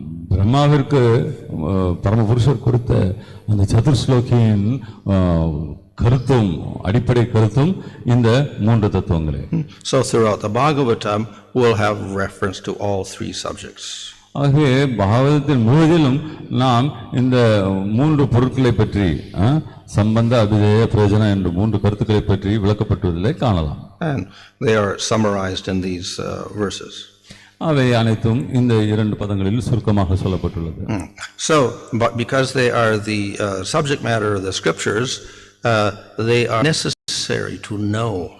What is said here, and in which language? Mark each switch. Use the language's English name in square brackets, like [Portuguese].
[Tamil] பிரம்மாவிற்கு பரமபுருஷர் கொடுத்த அந்த சதுர்ஸ்லோகியின் கருத்தும் அடிப்படை கருத்தும் இந்த மூன்று தத்துவங்களே. [English] So throughout the Bhagavatam we'll have reference to all three subjects. [Tamil] ஆகவே பாகவதத்தின் முழுவதிலும் நாம் இந்த மூன்று பொருட்களை பற்றி, சம்பந்த, அபிதேய, பிரயோஜன என்ற மூன்று கருத்துக்களை பற்றி விளக்கப்பட்டுள்ளதை காணலாம். [English] And they are summarized in these verses. [Tamil] அவை அனைத்தும் இந்த இரண்டு பதங்களில் சுருக்கமாக சொல்லப்பட்டுள்ளது. [English] So but because they are the subject matter of the scriptures, they are necessary to know.